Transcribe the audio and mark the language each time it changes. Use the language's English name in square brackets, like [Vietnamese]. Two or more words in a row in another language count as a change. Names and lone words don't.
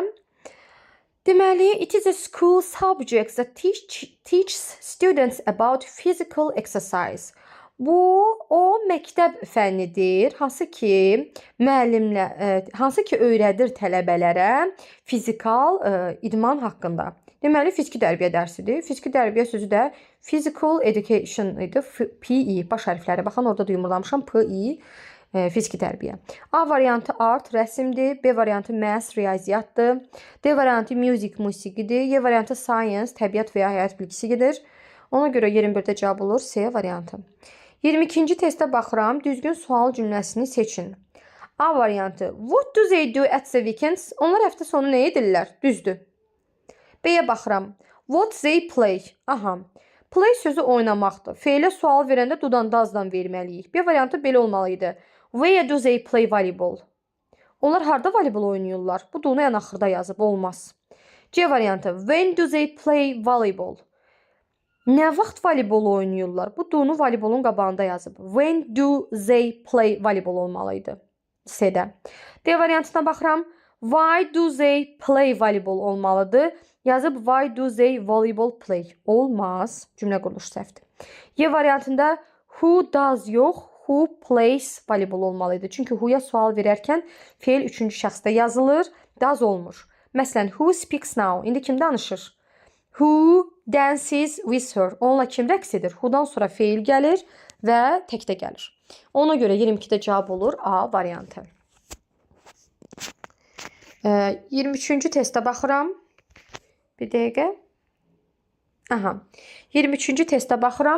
[Azerbaijani] Deməli, [English] it is a school subject that teaches students about physical exercise. [Azerbaijani] Bu o məktəb fənnidir, hansı ki öyrədir tələbələrə fizikal idman haqqında. Deməli, fiziki tərbiyə dərsidir. Fiziki tərbiyə sözü də [English] physical education [Azerbaijani] idi. PE baş hərfləri. Baxın, orada da yumurlamışam. PE fiziki tərbiyə. A variantı art, rəsmdir. B variantı math, riyaziyyatdır. D variantı musiqidir. Y variantı science, təbiət və ya həyat bilgisidir. Ona görə 21-də cavab olur C variantı. 22-ci testə baxıram. Düzgün sual cümləsini seçin. A variantı. [English] What do they do at the weekends? [Azerbaijani] Onlar həftə sonu nə edirlər? Düzdür. B-yə baxıram. [English] What they play? Aha. [Azerbaijani] Play sözü oynamaqdır. Feilə sual verəndə dudandazdan verməliyik. B variantı belə olmalıydı. [English] Where do they play volleyball? [Azerbaijani] Onlar harda voleybol oynayırlar? Bu da onu ən axırda yazıb, olmaz. C variantı. [English] When do they play volleyball? [Azerbaijani] Nə vaxt voleybol oynayırlar? Bu da onu voleybolun qabağında yazıb. [English] When do they play volleyball olmalıydı. [Azerbaijani] C-də. D variantına baxıram. [English] Why do they play volleyball olmalıdır? Yazıb why do they volleyball play? [Azerbaijani] Olmaz. Cümlə quruluşu səhvdir. Y variantında [English] who does [Azerbaijani] yox, [English] who plays volleyball [Azerbaijani] olmalıydı. Çünki who'ya sual verərkən feil 3-cü şəxsdə yazılır, does olmur. Məsələn, [English] who speaks now? [Azerbaijani] İndi kim danışır? [English] Who dances with her? [Azerbaijani] Onunla kim rəqs edir? Who'dan sonra feil gəlir və təkdə gəlir. Ona görə 22-də cavab olur A variantı. 23-cü testə baxıram. Bir dəqiqə. Aha. 23-cü testə baxıram.